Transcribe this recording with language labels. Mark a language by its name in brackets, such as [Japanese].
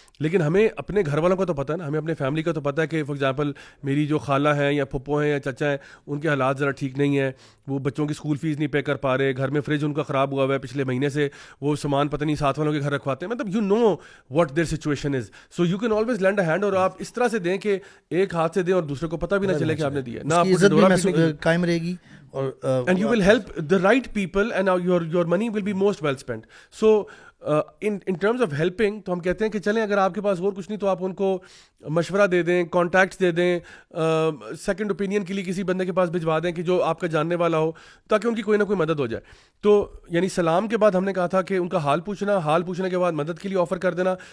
[Urdu] لیکن ہمیں اپنے گھر والوں کا تو پتہ ہے نا, ہمیں اپنے فیملی کا تو پتہ ہے کہ فار ایگزامپل میری جو خالہ ہیں یا پھپھو ہیں یا چچا ہیں, ان کے حالات ذرا ٹھیک نہیں ہیں, وہ بچوں کی اسکول فیس نہیں پے کر پا رہے, گھر میں فریج ان کا خراب ہوا ہوا ہے پچھلے مہینے سے, وہ سامان پتہ نہیں ساتھ والوں کے گھر رکھواتے ہیں, مطلب [English] you know what their situation is, so you can always lend a hand, [Urdu] اور آپ اس طرح سے دیں کہ ایک ہاتھ سے دیں اور دوسرے کو پتہ بھی نہ چلے کہ آپ نے دیا, نہ آپ کو قائم رہے گی, [English] and you will help the right people and your money will be most well spent. So in terms of helping, [Urdu] تو ہم کہتے ہیں کہ چلیں اگر آپ کے پاس اور کچھ نہیں تو آپ ان کو مشورہ دے دیں, کانٹیکٹس دے دیں, سیکنڈ اوپینین کے لیے کسی بندے کے پاس بھجوا دیں کہ جو آپ کا جاننے والا ہو, تاکہ ان کی کوئی نہ کوئی مدد ہو جائے. تو یعنی سلام کے بعد ہم نے کہا تھا کہ ان کا حال پوچھنے کے بعد مدد کے لیے آفر کر دینا.